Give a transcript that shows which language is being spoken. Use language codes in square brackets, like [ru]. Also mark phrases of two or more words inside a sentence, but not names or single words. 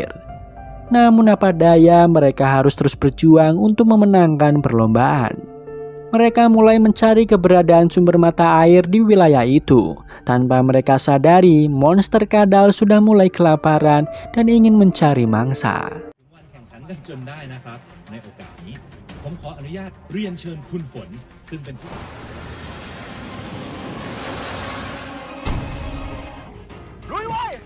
[id] Namun apa daya, mereka harus terus berjuang untuk memenangkan perlombaan. Mereka mulai mencari keberadaan sumber mata air di wilayah itu. Tanpa mereka sadari, monster kadal sudah mulai kelaparan dan ingin mencari mangsa. [th] ผมขออนุญาตเรียนเชิญคุณฝนซึ่งเป็นผู้ลุยไว้